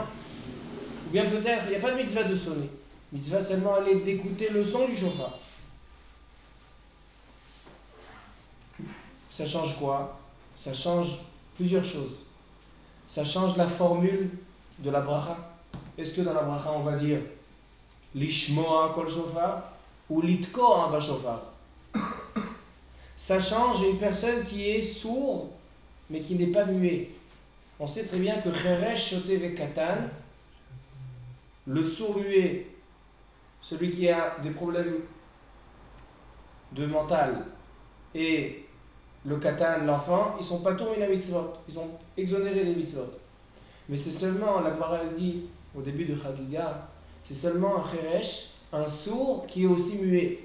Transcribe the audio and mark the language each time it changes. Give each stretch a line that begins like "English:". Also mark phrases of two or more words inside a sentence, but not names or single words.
French: Ou bien peut-être il n'y a pas de mitzvah de sonner, mitzvah seulement aller d'écouter le son du shofar. Ça change quoi? Ça change plusieurs choses. Ça change la formule de la bracha. Est-ce que dans la bracha on va dire
Hebrew: לשמוע קול שופר
French: ou
Hebrew: לתקוע בשופר?
French: Ça change une personne qui est sourd mais qui n'est pas muet. On sait très bien que
Hebrew: חרש שוטה וקטן,
French: le sourd muet, celui qui a des problèmes de mental, et le katan, l'enfant, ils sont pas tournés la mitzvot, ils sont exonérés des mitzvot. Mais c'est seulement, la Gemara elle dit au début de Chagiga, c'est seulement un cheresh, un sourd qui est aussi muet.